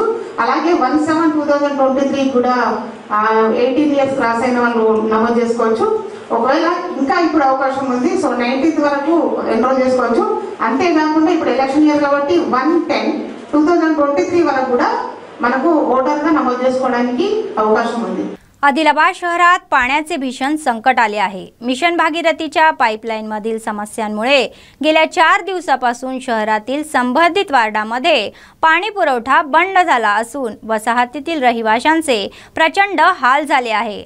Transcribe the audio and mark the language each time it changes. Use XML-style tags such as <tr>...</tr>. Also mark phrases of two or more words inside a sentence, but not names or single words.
<te>అలాగే 1/7/2023 కూడా 18</te> <en>years cross</en> <te>అయిన వాళ్ళు నమోదు చేసుకోవచ్చు। ఒకవేళ ఇంకా ఇప్పుడు అవకాశం ఉంది, సో 19th వరకు ఎన్రోల్ చేసుకోవచ్చు। అంతేకాకుండా ఇప్పుడు</te> <en>election year</en> <te>కాబట్టి 1/10/2023 వరకు కూడా మనకు ఓటర్గా నమోదు చేసుకోవడానికి అవకాశం ఉంది।</te> <mr>आदिलाबाद शहरात पाण्याचे भीषण संकट आले आहे। मिशन भागीरथीच्या पाईपलाईन मधील समस्यांमुळे गेल्या 4 दिवसापासून शहरातील संबंधित वार्डामध्ये पाणी पुरवठा बंद झाला असून वसाहतीतील रहिवाशांचे प्रचंड हाल झाले आहे।</mr>